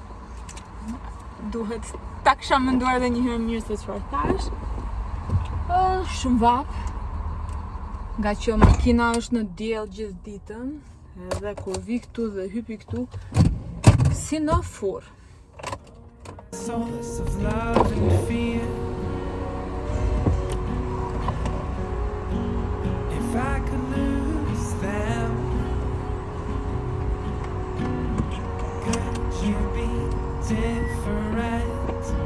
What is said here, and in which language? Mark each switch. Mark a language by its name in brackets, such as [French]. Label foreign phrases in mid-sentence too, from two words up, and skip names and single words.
[Albanian] Duhet ta kisha menduar edhe një herë mirë se çfarë thash. Shumë vap. Nga që makina është në diell gjithë ditën, edhe kur vi këtu dhe hypi këtu, si në furr. [English] Solace of love and fear. If I could lose them, could you be different?